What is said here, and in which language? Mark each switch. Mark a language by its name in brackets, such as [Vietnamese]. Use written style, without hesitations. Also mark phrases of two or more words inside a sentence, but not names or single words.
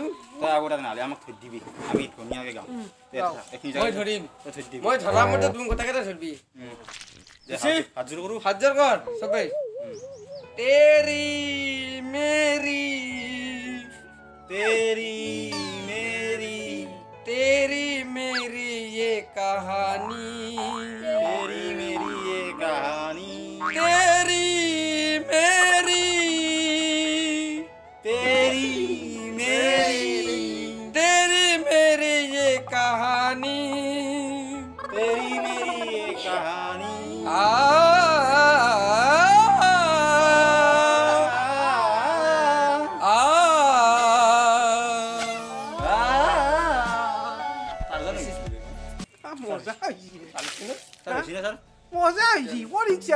[Assamese] তই আগতে নালে আমাক থৈ দিবি আমি ধুনীয়াকৈ গাম মই ধৰিম মই ধৰা মতে তুমি গোটেইকেইটা ধৰিবি হাতযোৰ কৰোঁ হাজাৰ কৰ চবেই [Hindi] तेरी मेरी तेरी मेरी तेरी मेरी ये कहानी तेरी मेरी ये कहानी तेरी मेरी तेरी मेरी तेरी मेरी ये कहानी तेरी मेरी ये कहानी [Assamese] মজা হৈছে বৰ ইচ্ছা